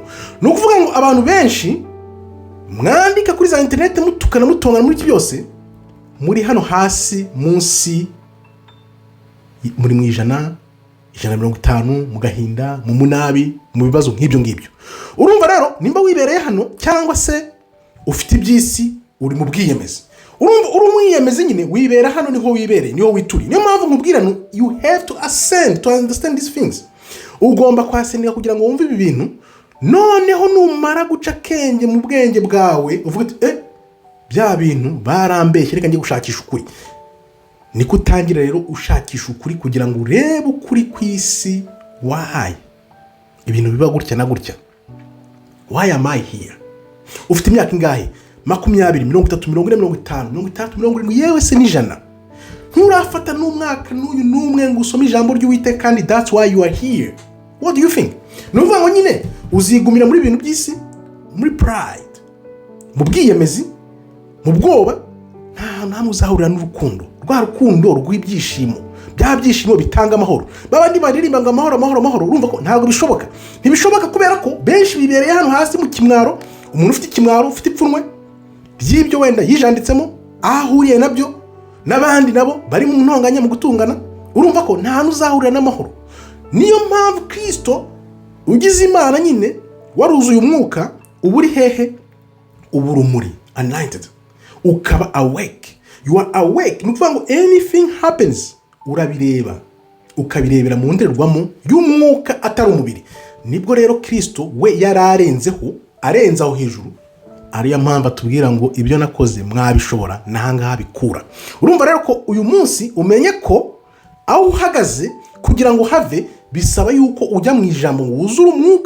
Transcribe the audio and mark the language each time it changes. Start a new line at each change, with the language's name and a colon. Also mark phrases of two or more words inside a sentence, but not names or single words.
Kinyarwanda: Ni ukuvuga ngo abantu benshi mwandika kuri za internet mutukana mutongana muri iki byose, muri hano hasi munsi, muri mu ijana 150, mu gahinda, mu munabi, mu bibazo nk'ibyo ngibyo. Urumva rero nimba wibereye hano cyangwa se ufite ibyisi, uri mu bwiyemezi. Urumva uri umwiyemezi nyine, wibera hano niho wibereye, niho wituri. Niyo mpamvu nkubwira no,
English: you have to ascend to understand these things.
Kinyarwanda: Ugomba kwasendera kugira ngo wumve ibi bintu. Noneho numara guca kenge mu bwenge bwawe, uvuga ati bya bintu barambeshye, reka ngiye gushakisha ukuri. Niko utangira rero ushakisha ukuri kugira ngo urebe ukuri kw'isi. Why ibintu biba gutya na gutya?
English: Why am I here?
Kinyarwanda: ufite imyaka ingahe? 20, 30, 40, 50, 60, 70, yewe se n'ijana. Nturafata n'umwaka n'uyu n'umwe ngo usome ijambo ry'Uwiteka, kandi
English: that's why you are here. What do you think?
Kinyarwanda: Nuvuga ngo nyine uzigumira muri ibintu by'isi, muri pride, mu bwiyemezi, mu bwoba, nta muzahurira n'urukundo, rwa rukundo rw'ibyishimo, bya byishimo bitanga amahoro. Babandi baririmba ngo amahoro amahoro amahoro, urumva ko ntabwo bishoboka. Ntibishoboka kubera ko benshi bibereye hano hasi mu kimwaro. Umuntu ufite ikimwaro, ufite ipfunwe by'ibyo wenda yijanditsemo, ahuriye nabyo, n'abandi nabo bari mu ntonganya mu gutungana, urumva ko nta n'uzahurira n'amahoro. Niyo mpamvu Kristo ugize Imana nyine waruzuye umwuka, uba uri hehe? Ubu urumuri, anointed, ukaba awake.
English: You are awake.
Kinyarwanda: Ni ukuvuga ngo
English: anything happens
Kinyarwanda: urabireba, ukabirebera mu ndorerwamo y'umwuka atari umubiri. Nibwo rero Kristo we yararenzeho, arenzaho hejuru. Ariya mpamvu atubwira ngo ibyo nakoze mwabishobora nahangaha bikura. Urumva rero ko uyu munsi umenye ko aho uhagaze kugira ngo have bisaba yuko ujya mu ijambo, wuzura umwuka.